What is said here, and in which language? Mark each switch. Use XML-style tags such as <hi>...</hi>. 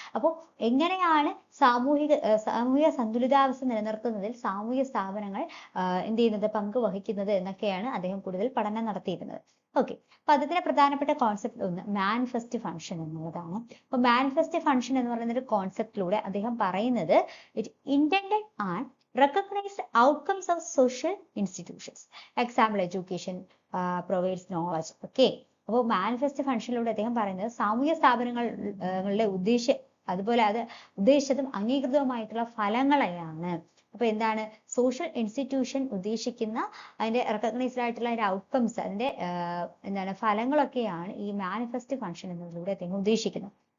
<ml>അപ്പോൾ എങ്ങനെയാണ് സാമൂഹിക സന്തുലിതാവസ്ഥ നിലനിർത്തുന്നതിൽ സാമൂഹിക സ്ഥാപനങ്ങൾ എന്ത് ചെയ്യുന്നത്, പങ്ക് വഹിക്കുന്നത് എന്നൊക്കെയാണ് അദ്ദേഹം കൂടുതൽ പഠനം നടത്തിയിരുന്നത്. ഓക്കെ, അപ്പൊ അതിന്റെ പ്രധാനപ്പെട്ട കോൺസെപ്റ്റ് ഒന്ന് മാനിഫെസ്റ്റ് ഫംഗ്ഷൻ എന്നുള്ളതാണ്. അപ്പൊ മാനിഫെസ്റ്റ് ഫംഗ്ഷൻ എന്ന് പറയുന്ന ഒരു കോൺസെപ്റ്റിലൂടെ അദ്ദേഹം പറയുന്നത്</ml> <en>It intended and recognized outcomes of social institutions. Example, education provides knowledge.</en> <ml>Okay, അപ്പോൾ മാനിഫെസ്റ്റ് ഫംഗ്ഷനിലൂടെ അദ്ദേഹം പറയുന്നത് സാമൂഹ്യ സ്ഥാപനങ്ങളുടെ അതുപോലെ അത് ഉദ്ദേശിച്ചതും അംഗീകൃതവുമായിട്ടുള്ള ഫലങ്ങളെയാണ്. അപ്പൊ എന്താണ് സോഷ്യൽ ഇൻസ്റ്റിറ്റ്യൂഷൻ ഉദ്ദേശിക്കുന്ന അതിന്റെ റെക്കഗ്നൈസ്ഡ് ആയിട്ടുള്ള അതിന്റെ ഔട്ട്കംസ്, അതിന്റെ ഫലങ്ങളൊക്കെയാണ് ഈ മാനിഫെസ്റ്റ് ഫംഗ്ഷൻ എന്നതിലൂടെ അദ്ദേഹം ഉദ്ദേശിക്കുന്നത്.</ml>